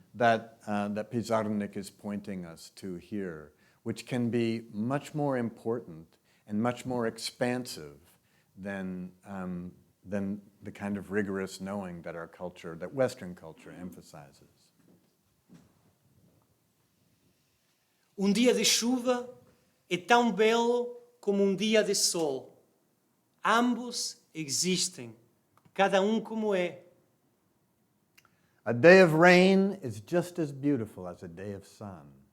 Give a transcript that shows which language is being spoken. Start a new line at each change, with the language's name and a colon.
English: that Pizarnik is pointing us to here, which can be much more important and much more expansive than the kind of rigorous knowing that our culture, that Western culture emphasizes.
Portuguese: Dia de chuva é tão belo como dia de sol. Ambos existem, cada como é.
English: A day of rain is just as beautiful as a day of sun.